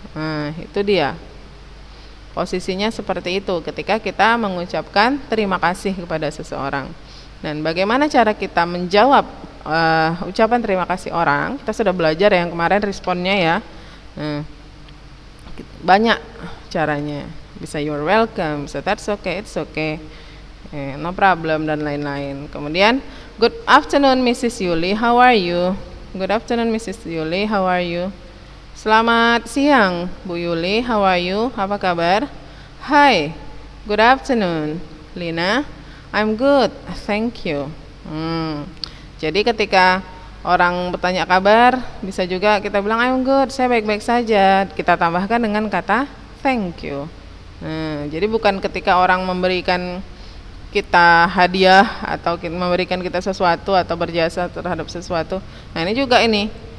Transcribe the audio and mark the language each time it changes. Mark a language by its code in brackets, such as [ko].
[id] Nah, itu dia. Posisinya seperti itu ketika kita mengucapkan terima kasih kepada seseorang. Dan bagaimana cara kita menjawab ucapan terima kasih orang? Kita sudah belajar yang kemarin responnya ya. Nah, banyak caranya. Bisa [en] you're welcome, bisa that's okay, it's okay, no problem [id] dan lain-lain. [en] Kemudian good afternoon Mrs. Yuli, how are you? Good afternoon Mrs. Yuli, how are you? [id] Selamat siang Bu Yuli, [en] how are you? [id] Apa kabar? [en] Hi, good afternoon Lina, I'm good, thank you. [id] Jadi ketika orang bertanya kabar, bisa juga kita bilang [en] I'm good, [id] saya baik-baik saja. Kita tambahkan dengan kata [en] thank you. [id] Nah, jadi bukan ketika orang memberikan kita hadiah atau memberikan kita sesuatu atau berjasa terhadap sesuatu. Nah, ini juga ini.